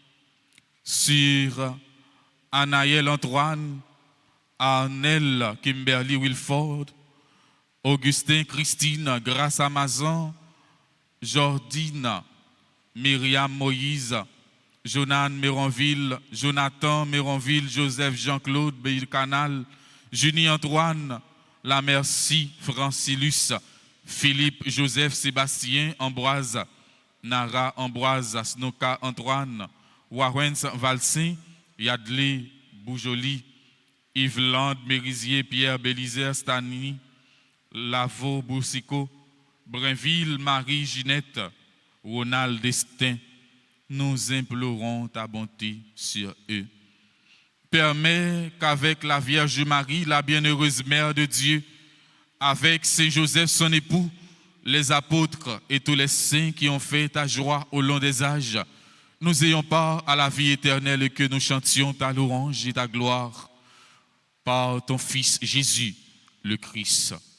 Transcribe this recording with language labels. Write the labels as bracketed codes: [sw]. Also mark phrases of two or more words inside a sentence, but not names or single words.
[fr] Sur Anaël Antoine, Arnel Kimberly Wilford, Augustin Christine Grace Amazon, Jordine Myriam Moïse, Jonan Méronville, Jonathan Méronville, Joseph Jean-Claude Beil-Canal, Junie Antoine, La Merci Francilus, Philippe Joseph Sébastien Ambroise, Nara Ambroise, Snoka Antoine, Warens Valsin, Yadley Boujoli, Yves Land Mérisier, Pierre Bélizer Stani, Lavo Boussico, Brinville Marie Ginette, Ronald Destin. Nous implorons ta bonté sur eux. Permets qu'avec la Vierge Marie, la bienheureuse Mère de Dieu, avec Saint Joseph son époux, les apôtres et tous les saints qui ont fait ta joie au long des âges, nous ayons part à la vie éternelle et que nous chantions ta louange et ta gloire par ton Fils Jésus, le Christ.